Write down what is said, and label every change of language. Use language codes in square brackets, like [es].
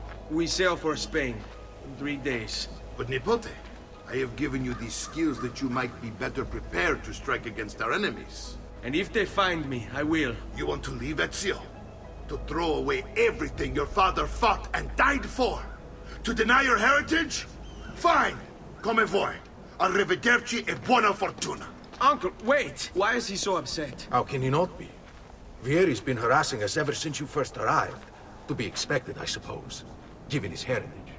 [en] We sail for Spain in 3 days. But Nipote, I have given you these skills that you might be better prepared to strike against our enemies. And if they find me, I will. You want to leave Ezio? To throw away everything your father fought and died for? To deny your heritage? Fine! Come voi. [it] Arrivederci e buona fortuna. [en] Uncle, wait! Why is he so upset? How can he not be? Vieri's been harassing us ever since you first arrived. To be expected, I suppose, given his heritage.